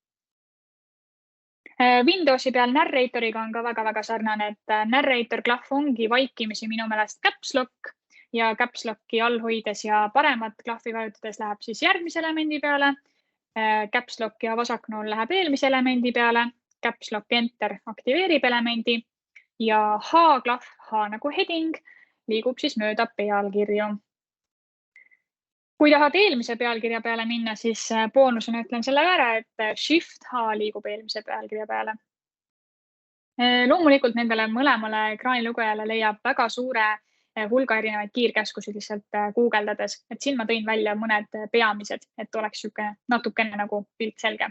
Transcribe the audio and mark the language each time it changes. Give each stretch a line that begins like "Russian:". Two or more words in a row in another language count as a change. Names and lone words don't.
Estonian: Windowsi peal narratoriga on ka väga sarnane, et narrator klahv ongi vaikimisi minu meelest
English: caps lock
Estonian: ja
English: caps lock'i
Estonian: all hoides ja paremat klahvi vajutades läheb siis järgmise elemendi peale.
English: Caps lock
Estonian: ja vasaknool läheb eelmise elemendi peale.
English: Caps lock
Estonian: enter aktiveerib elemendi ja H-klahv, H nagu heading, liigub siis mööda pealkirju. Kui tahad eelmise pealkirja peale minna, siis boonusena ütlen selle ära, et Shift H liigub eelmise pealkirja peale. Loomulikult nendele mõlemale ekraanilugejale leiab väga suure hulga erinevaid kiirkäskusid lihtsalt guugeldades, et siin ma tõin välja mõned peamised, et oleks natukene nagu pilt selge.